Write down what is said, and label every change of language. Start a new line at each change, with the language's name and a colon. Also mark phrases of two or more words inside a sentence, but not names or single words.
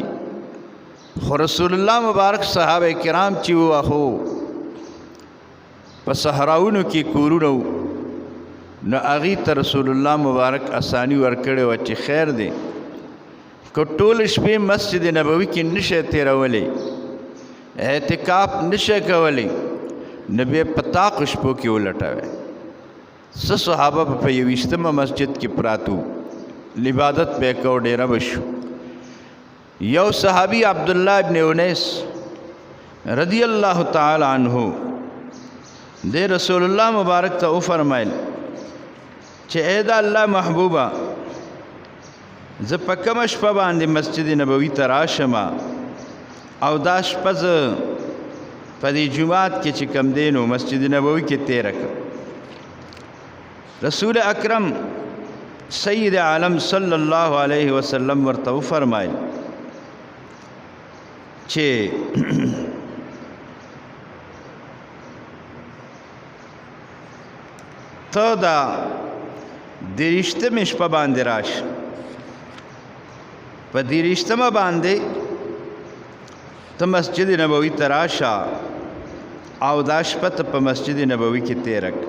Pashto: خو رسول الله مبارک صحابه کرام چې وو خو په صحراونو کې کورونه وو، نو هغې ته رسول الله مبارک اساني ورکړې وه چې خیر دی که ټول شپې مسجد نبوي کې نشئ تېرولی، اعتکاف نشئ کولی، نو بیا په طاق شپو کې ولټوئ. څه صحابه په 21مه مسجد کې پراتو، عبادت به کو ډیره بشو. یو صحابی عبداللہ ابن انیس
Arabic: رضی اللہ تعالی عنہ
Pashto: دے رسول اللہ مبارک ته وفرمایل چې اے دا الله محبوبه، زه په کومه شپه باندې مسجد نبوي ته راشم او دا شپه زه په دې جومات کې چې کوم دی نو مسجد نبوي کې تېره کړم. رسول اکرم سید عالم
Arabic: صلی اللہ علیہ وسلم
Pashto: ورته وفرمایل چې ته دا 23مې شپه باندې راشه، په 23مه باندې ته مسجد نبوي ته راشه او دا شپه ته په مسجد نبوي کې تېره کړه.